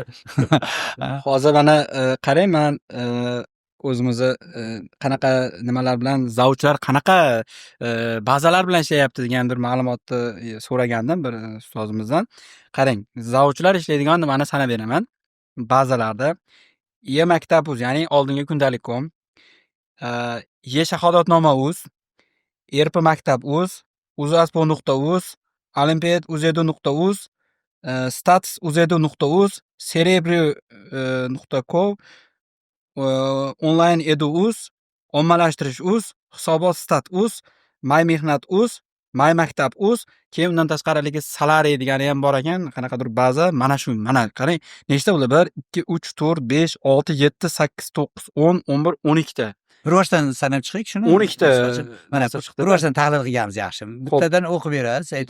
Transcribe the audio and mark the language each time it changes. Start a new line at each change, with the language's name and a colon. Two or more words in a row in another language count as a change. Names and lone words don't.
Uzbek: Hozir mana qarang, men o'zimizni qanaqa nimalar bilan zavudchilar qanaqa bazalar bilan ishlayapti degan bir ma'lumotni so'ragandim bir ustozimizdan. Qarang, zavudchilar ishlaydigan nimani sanab beraman. Bazalarda e-maktab.uz, ya'ni oldingi kundalik.com, e-shahodatnoma.uz, erpmaktab.uz, uzaspo.uz, olimpiad.uz.uz, status.uz.uz, cerebri.co, online edu.uz, ommalashtirish.uz, hisobot.stat.uz, mymehnat.uz, mymaktab.uz, keyin undan tashqari haligi salary degani ham bor ekan, qanaqadir baza. Mana shu, mana qarang, nechta bo'ldi? 1 2 3 4 5 6 7 8 9 10 11 12 ta. Bir boshdan sanab chiqaylik shuni. 12 ta Mana narsa chiqdi. bir boshdan tahlil qilganmiz yaxshi. Bittadan o'qib berasiz, aytib.